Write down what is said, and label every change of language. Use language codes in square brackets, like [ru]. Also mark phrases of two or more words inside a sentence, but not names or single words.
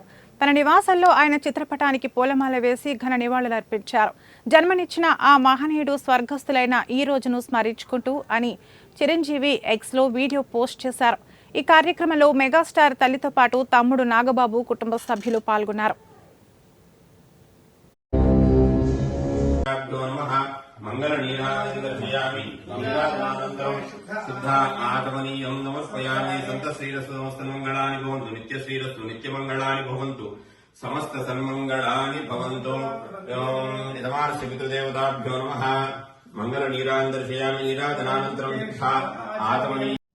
[te] తన నివాసంలో ఆయన చిత్రపటానికి పూలమాల వేసి ఘన నివాళులర్పించారు. జన్మనిచ్చిన ఆ మహనీయుడు స్వర్గస్థులైన ఈ రోజును స్మరించుకుంటూ అని చిరంజీవి ఎక్స్లో వీడియో పోస్ట్ చేశారు. ఈ కార్యక్రమంలో మెగాస్టార్ తల్లితో పాటు తమ్ముడు నాగబాబు కుటుంబ సభ్యులు పాల్గొన్నారు. [sa] मंगल नीराजयामि नीराजनानन्तरं शुद्धा आगमनीयं नमस्पयामि संत श्रीरस्तु समस्त मंगलानि भवन्तु नित्य श्रीरस्तु नित्य मंगलानि भवन्तु समस्त सन्मंगलानि भवन्तु निधमानस्य पितृदेवताभ्यो नमः मंगल नीराजयामि नीराजनानन्तरं शुद्धा आगमनीयं